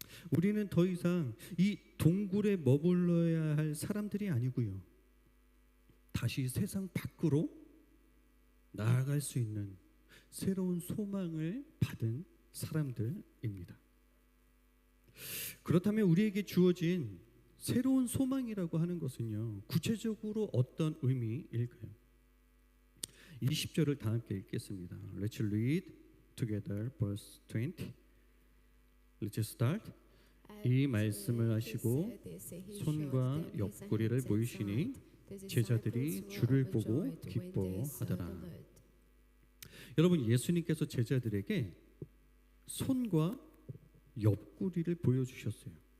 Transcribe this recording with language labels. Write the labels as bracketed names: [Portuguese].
[Korean] 우리는 더 이상 이 동굴에 머물러야 할 사람들이 아니고요, 다시 세상 밖으로 나아갈 수 있는 새로운 소망을 받은 사람들입니다. 그렇다면 우리에게 주어진 새로운 소망이라고 하는 것은요, 구체적으로 어떤 의미일까요? 20절을 다 함께 읽겠습니다. [English] Let's read together verse 20. Let's start. [Korean] 이 말씀을 하시고 손과 옆구리를 보이시니 제자들이 주를 보고 기뻐하더라. 여러분, 예수님께서 제자들에게 손과 옆구리를 보여주셨어요.